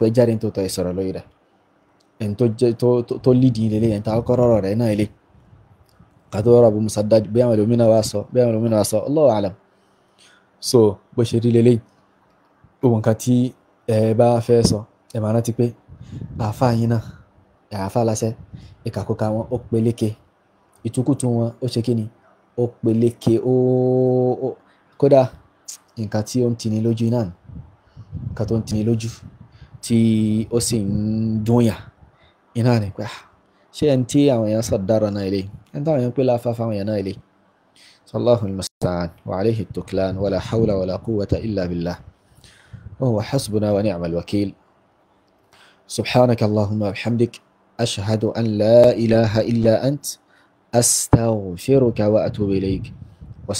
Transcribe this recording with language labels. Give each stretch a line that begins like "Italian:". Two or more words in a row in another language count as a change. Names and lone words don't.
Yoruba: pé jáde tó tọ́ ẹ sọ̀rọ̀ lórí rẹ̀ ẹni tó lídìí lélẹ́yìí ẹni tó akọ́kọ́ rọrọ̀ rẹ̀ náà lélẹ́yìí kàtó rọrọ̀ Abu Musaddad bí àwọn ẹlòmínà wá sọ
Arabic: الله أعلم
Yoruba: so bó ṣe rí lélẹ́yìí gbogbo nǹkan tí ẹ bá fẹ́ sọ ẹ máa rántí pé àáfàá yín náà àáfàá láṣẹ ìkàkùkà wọn ó peléke ìtukùtù wọn ó ṣe kíni ó peléke ó kódà nǹkan tí ó ń tini lójú náà nǹkan tó ń tini lójú tí ó sì ń dúnyà iná ni pé ṣé ẹni tí àwọn èèyàn sọ dára náà ilé
Arabic: ẹni táwọn èèyàn pé láfa fáwọn èèyàn náà ilé الله المستعان وعليه التكلان ولا حول ولا قوة إلا بالله وهو حسبنا ونعم الوكيل سبحانك اللهم وبحمدك أشهد أن لا إله إلا أنت أستغفرك وأتوب إليك.